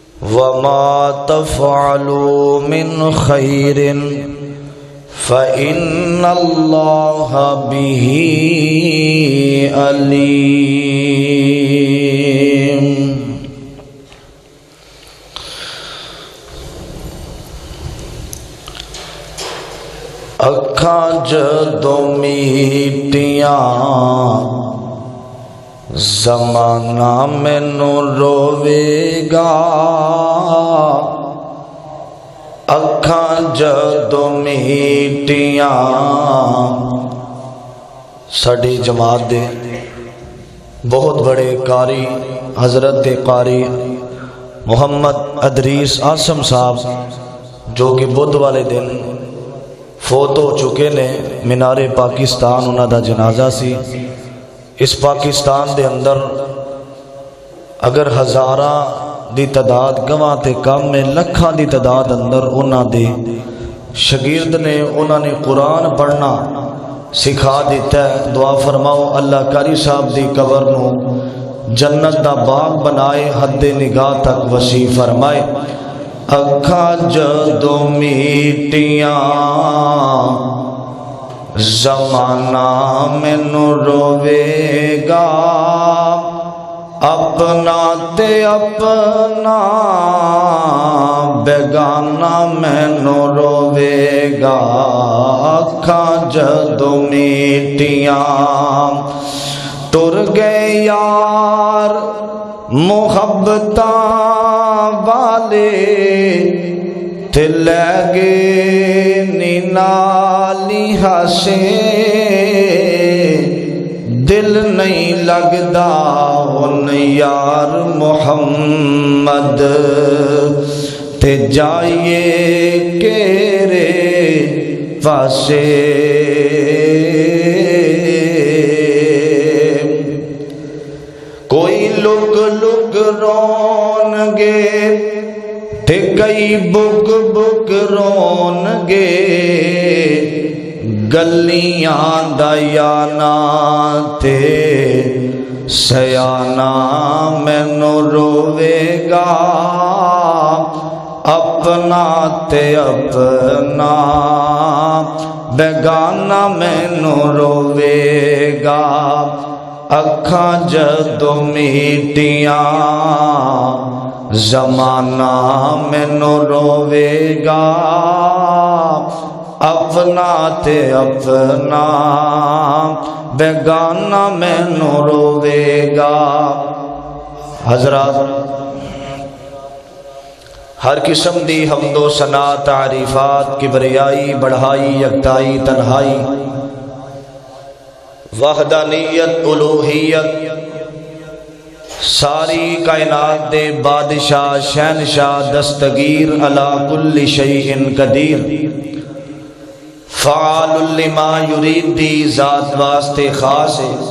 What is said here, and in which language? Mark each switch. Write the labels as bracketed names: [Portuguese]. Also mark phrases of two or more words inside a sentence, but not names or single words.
[Arabic] وما تفعلوا من خير فإن الله به عليم۔ [Punjabi] اکھاں جدوں میٹیاں زمانہ مینوں روے گا، اکھاں جدوں میٹیاں۔ ساڈی جماعت دے بہت بڑے قاری حضرت قاری محمد ادریس آسم صاحب جو کہ بدھ والے دن فوت ہو چکے نے، مینار پاکستان انہاں دا جنازہ سی۔ اس پاکستان دے اندر اگر ہزاراں دی تعداد گواں تے کم میں لکھاں دی تعداد اندر انہاں دے شاگرد نے، انہاں نے قرآن پڑھنا سکھا دیتا ہے۔ دعا فرماؤ اللہ قاری صاحب دی قبر نو جنت دا باغ بنائے، حد نگاہ تک وسیع فرمائے۔ اکھاں جدوں میٹیاں زمانہ مینوں روے گا، اپنا تے اپنا بیگانہ مینوں روے گا۔ اکھاں جدوں میٹیاں ٹر گئے یار محبتاں والے، تے لے گئے نالی ہاسے، دل نہیں لگدا ہن یار محمد، تے جائیے کیرے پاسے۔ کوئی لک لک رون گے تے کئی بک بک رون گے، گلیاں دا یانا تے سیانا مینوں روے گا، اپنا تے اپنا بیگانہ مینوں روے گا۔ اکھاں جدوں میٹیاں زمانہ مینوں روے گا، اپنا تے اپنا بیگانہ مینوں روے گا۔ حضرات، ہر قسم دی حمد و ثنا تعریفات، کبریائی بڑھائی یکتائی تنہائی وحدانیت الوہیت ساری کائنات دے بادشاہ شہنشاہ دستگیر [Arabic] علی کل شیء قدیر فعال لما یرید [Punjabi] دی ذات واسطے خاص ہے۔